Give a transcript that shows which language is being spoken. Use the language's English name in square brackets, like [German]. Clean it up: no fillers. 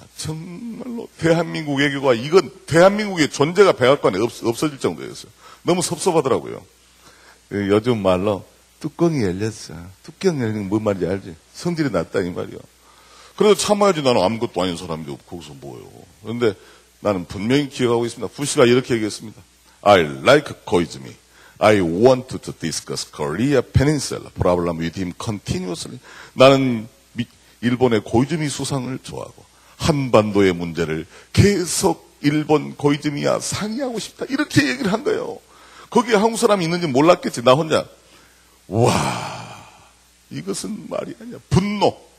[Korean] 정말로 대한민국 외교가 이건 대한민국의 존재가 백악관에 없어질 정도였어요. 너무 섭섭하더라고요. 요즘 말로 뚜껑이 열렸어. 뚜껑 열리는 건 뭔 말인지 알지? 성질이 났다 이 말이야. 그래도 참아야지. 나는 아무것도 아닌 사람인데 거기서 뭐예요. 그런데 나는 분명히 기억하고 있습니다. 부시가 이렇게 얘기했습니다. [English] I like Koizumi. I want to discuss Korea Peninsula problem with him continuously. [Korean] 나는 일본의 고이즈미 수상을 좋아하고 한반도의 문제를 계속 일본 고이즈미와 상의하고 싶다. 이렇게 얘기를 한 거예요. 거기에 한국 사람이 있는지 몰랐겠지. 나 혼자. 와, 이것은 말이 아니야. 분노.